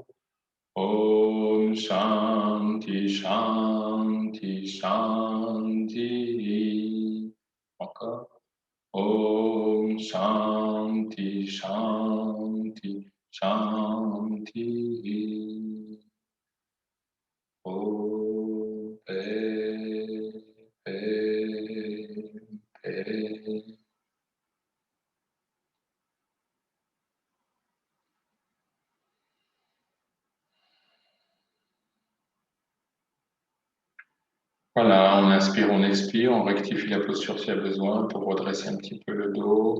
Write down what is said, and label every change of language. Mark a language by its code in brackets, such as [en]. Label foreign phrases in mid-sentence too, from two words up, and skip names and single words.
[sa] Om Shanti Shanti Shanti. [fr] Encore. [sa] Om Shanti Shanti Shanti. [fr] Om paix, paix, paix. Voilà, on inspire, on expire, on rectifie la posture s'il y a besoin pour redresser un petit peu le dos.